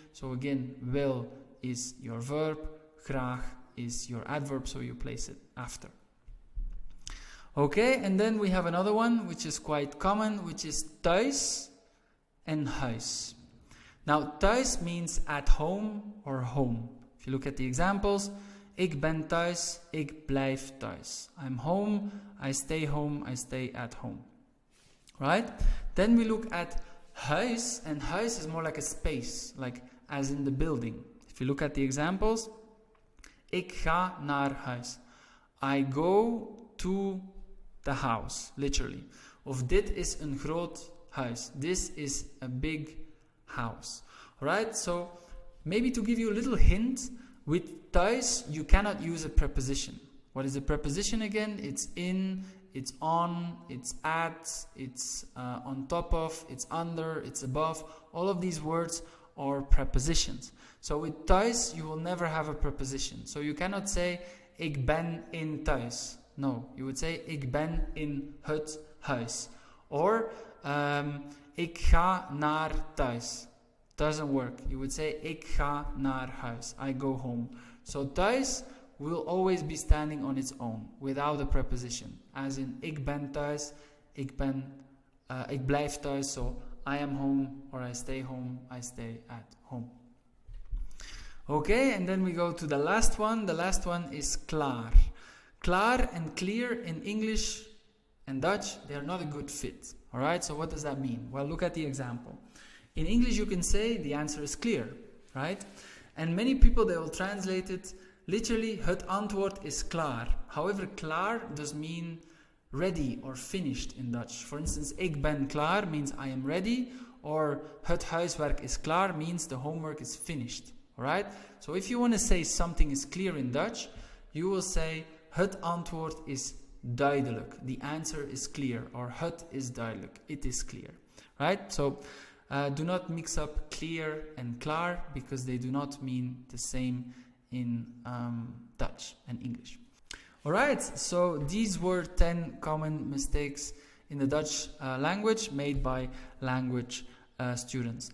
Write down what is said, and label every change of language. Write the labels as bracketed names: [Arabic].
[English] So again, wil is your verb. Graag is your adverb, so you place it after. Okay, and then we have another one which is quite common, which is thuis and huis. Now, thuis means at home or home. If you look at the examples, ik ben thuis, ik blijf thuis. I'm home, I stay at home. Right? Then we look at huis, and huis is more like a space, like as in the building. If you look at the examples, ik ga naar huis. I go to the house, literally. [Dutch] Of dit is een groot huis. This is a big house. [English] Alright, so maybe to give you a little hint, with thuis you cannot use a preposition. What is a preposition again? It's in, it's on, it's at, it's on top of, it's under, it's above. All of these words are prepositions. So with thuis you will never have a preposition. So you cannot say ik ben in thuis. [Dutch] No, you would say ik ben in het huis. Or ik ga naar thuis. Doesn't work. You would say ik ga naar huis. [English] I go home. So thuis will always be standing on its own without a preposition. [Dutch] As in ik ben thuis, ik blijf thuis. [English] So I am home or I stay at home. Okay, and then we go to the last one. The last one is klaar. Klaar and clear in English and Dutch, they are not a good fit. Alright, so what does that mean? Well, look at the example. In English you can say the answer is clear, right? And many people, they will translate it literally, het antwoord is klaar. However, klaar does mean ready or finished in Dutch. For instance, ik ben klaar means I am ready, or het huiswerk is klaar means the homework is finished. Alright? So if you want to say something is clear in Dutch, you will say het antwoord is duidelijk. The answer is clear, or het is duidelijk. It is clear. Right? So do not mix up clear and klaar, because they do not mean the same in Dutch and English. Alright, so these were 10 common mistakes in the Dutch language made by language students.